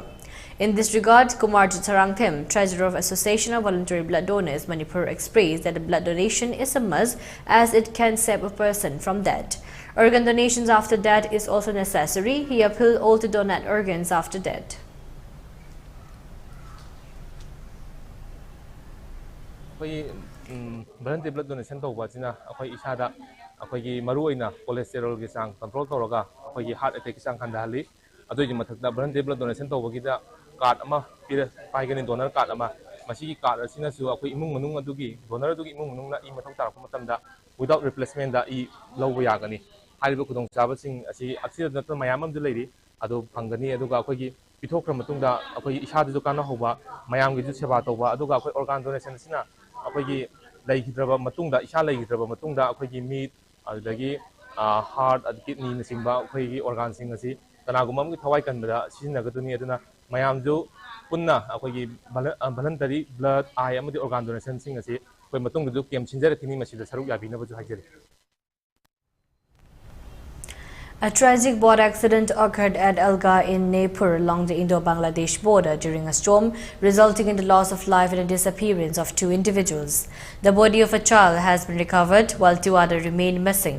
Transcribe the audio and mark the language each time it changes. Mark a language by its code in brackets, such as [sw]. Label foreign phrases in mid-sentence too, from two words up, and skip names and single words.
[en] In this regard, Kumar Jitarangthim, Treasurer of Association of Voluntary Blood Donors, Manipur, expressed that the blood donation is a must as it can save a person from death. Organ donations after death is also necessary. He appealed all to donate organs after death. Voluntary blood donation [mni] to wajina akhoi isada akhoi maru oina cholesterol gi sang control toroga akhoi [en] heart attack [mni] gi sang khandali adoi mathakda [en] voluntary blood donation [mni] to bagida card ama pira paigani [en] donor card [mni] ama masi card asina su akhoi imung manung adugi donor adugi imung manung na I mathau tarakpa matamda [en] without replacement [mni] da I lawba yagani hariba khudong chaba sing asi aksida natna mayam am du leiri adu phangani aduga akhoi gi ꯄꯤꯊꯣꯛꯈ꯭ꯔ ꯃꯇꯨꯡꯗ ꯑꯩꯈꯣꯏꯒꯤ ꯏꯁꯥꯗꯁꯨ ꯀꯥꯟꯅꯍꯧꯕ ꯃꯌꯥꯝꯒꯤꯁꯨ ꯁꯦꯕꯥ ꯇꯧꯕ ꯑꯗꯨꯒ ꯑꯩꯈꯣꯏ [en] organ donation [mni] ꯑꯁꯤꯅ ꯑꯩꯈꯣꯏꯒꯤ ꯂꯩꯈꯤꯗ꯭ꯔꯕ ꯃꯇꯨꯡꯗ ꯏꯁꯥ ꯂꯩꯈꯤꯗ꯭ꯔꯕ ꯃꯇꯨꯡꯗ ꯑꯩꯈꯣꯏꯒꯤ ꯃꯤꯠ ꯑꯗꯨꯗꯒꯤ ꯍꯥꯔꯠ ꯀꯤꯗꯅꯤꯅꯆꯤꯡꯕ ꯑꯩꯈꯣꯏꯒꯤ ꯑꯣꯔꯒꯥꯟꯁꯤꯡ ꯑꯁꯤ ꯀꯅꯥꯒꯨꯝꯕ ꯑꯃꯒꯤ ꯊꯋꯥꯏ ꯀꯟꯕꯗ ꯁꯤꯖꯤꯟꯅꯒꯗꯣꯏꯅꯤ ꯑꯗꯨꯅ ꯃꯌꯥꯝꯁꯨ ꯄꯨꯟꯅ ꯑꯩꯈꯣꯏꯒꯤ [en] voluntary blood [mni] ꯑꯥꯏ ꯑꯃꯗꯤ [en] organ donations [mni] ꯑꯁꯤ ꯑꯩꯈꯣꯏ ꯃꯇꯨꯡꯗꯁꯨ ꯀꯦꯝ ꯁꯤꯟꯖꯔꯛꯈꯤꯅꯤ ꯃꯁꯤꯗ ꯁꯔꯨꯛ ꯌꯥꯕꯤꯅꯕꯁꯨ ꯍꯥꯏꯖꯔꯤ. [en] A tragic boat accident occurred at Alga in Manipur along the Indo-Bangladesh border during a storm, resulting in the loss of life and the disappearance of 2 individuals. The body of a child has been recovered, while 2 others remain missing.